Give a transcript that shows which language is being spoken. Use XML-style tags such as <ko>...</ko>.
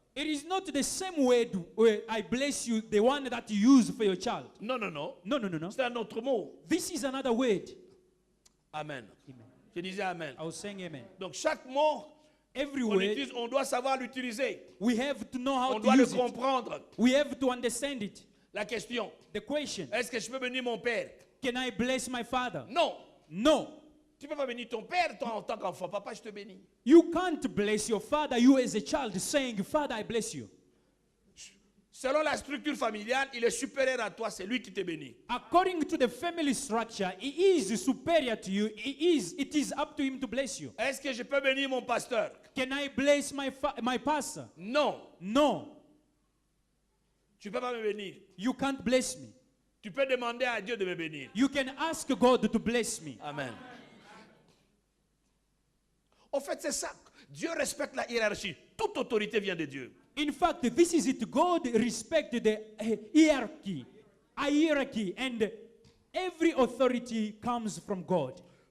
<en>It is not the same word where I bless you, the one that you use for your child.</en> <fr>Non, non, non.</fr> <en>No, no, no, no.</en> <fr>C'est un autre mot.</fr> <en>This is another word.</en> <fr>Amen.</fr> <en>Amen.</en> <fr>Je disais Amen.</fr> <en>I was saying amen.</en> <fr>Donc chaque mot</fr> <en>Every</en> <fr>qu'on</fr> <en>word,</en> <fr>utilise, on doit savoir l'utiliser.</fr> <en>we have to know how</en> <fr>On</fr> <en>to</en> <fr>doit le</fr> <en>use it.</en> <fr>comprendre.</fr> <en>We have to understand it.</en> <fr>La question,</fr> <en>The question,</en> <fr>est-ce que je peux bénir mon père?</fr> <en>can I bless my father?</en> <fr>Non.</fr> <en>No.</en> <fr>Tu ne peux pas bénir ton père toi, en tant qu'enfant. Papa, je te bénis.</fr> <en>You can't bless your father, you as a child, saying, Father, I bless you.</en> <fr>Selon la structure familiale, il est supérieur à toi, c'est lui qui te bénit.</fr> <en>According to the family structure, he is superior to you. It is up to him to bless you.</en> <fr>Est-ce que je peux bénir mon pasteur?</fr> <en>Can I bless my pastor?</en> <fr>Non.</fr> <en>No.</en> <fr>Tu ne peux pas me bénir.</fr> <en>You can't bless me.</en> <fr>Tu peux demander à Dieu de me bénir.</fr> <en>You can ask God to bless me.</en> <fr>Amen. En fait, c'est ça. Dieu respecte la hiérarchie. Toute autorité vient de Dieu.</fr> <en>In fact, this is it. God respects the hierarchy. a hierarchy, and every authority comes from God.</en>